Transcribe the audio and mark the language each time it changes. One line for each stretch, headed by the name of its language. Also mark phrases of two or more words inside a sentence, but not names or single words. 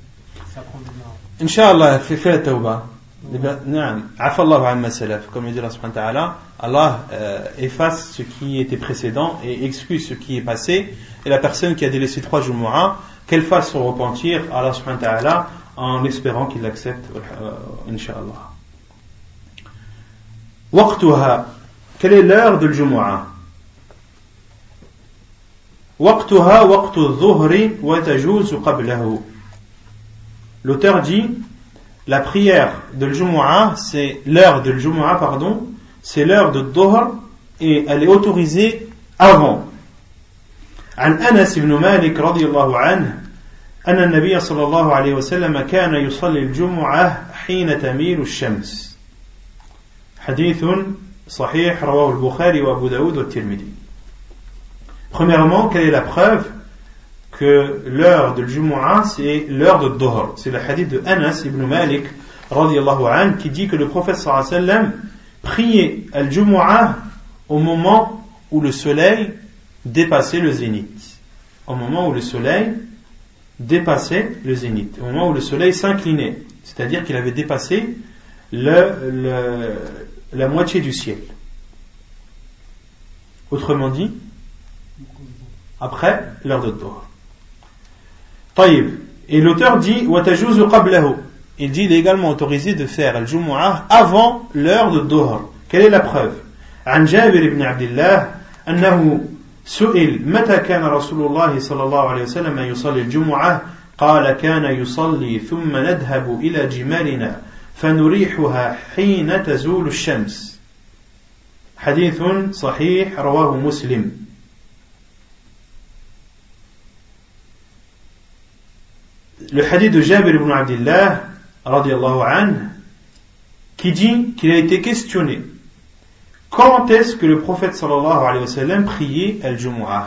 French: C'est à prendre bien. Inch'Allah, fais la tawbah.
Arabic: عفا الله عما سلف,
French: comme il dit Allah
Arabic: سبحانه وتعالى,
French: Allah efface ce qui était précédent et excuse ce qui est passé. Et la personne qui a délaissé 3 Jumu'ah, qu'elle fasse son repentir à Allah
Arabic: سبحانه وتعالى
French: en espérant qu'il l'accepte, Inch'Allah. Waqtuha, quelle est l'heure de l'Jumu'ah?
Arabic: وقتها وقت الظهر وتجوز قبله.
French: L'auteur dit, la prière de l'Jumu'ah, c'est l'heure de l'Jumu'ah, pardon, c'est l'heure de Dhuhr et elle est autorisée avant.
Arabic: عن أنس بن مالك رضي الله عنه أن النبي صلى الله عليه وسلم كان يصلي الجمعة حين تميل الشمس. حديث صحيح رواه البخاري وأبو داود والترمذي.
French: Premièrement, quelle est la preuve que l'heure de Jumu'ah c'est l'heure de Dhuhr? C'est le hadith de Anas ibn Malik
Arabic: رضي الله عنه
French: qui dit que le prophète
Arabic: صلى الله عليه وسلم
French: priait al-Jumu'ah au moment où le soleil dépassait le zénith. Au moment où le soleil dépassait le zénith. Au moment où le soleil s'inclinait. C'est-à-dire qu'il avait dépassé la moitié du ciel. Autrement dit, après l'heure de Dhuhr. Taïb. Et l'auteur dit
Arabic: وَتَجُوزُ قَبْلَهُ.
French: Il dit il est également autorisé de faire al-Jumu'ah avant l'heure de Dhuhr. Quelle est la preuve?
Arabic: عن جابر بن عبد الله أنه سئل متى كان رسول الله صلى الله عليه وسلم يصلي الجمعة قال كان يصلي ثم نذهب إلى جمالنا فنريحها حين تزول الشمس. حديث صحيح رواه مسلم.
French: Le hadith de Jabir ibn Abdillah
Arabic: رضي الله عنه
French: qui dit qu'il a été questionné quand est-ce que le prophète
Arabic: صلى الله عليه وسلم
French: priait al-Jumu'ah.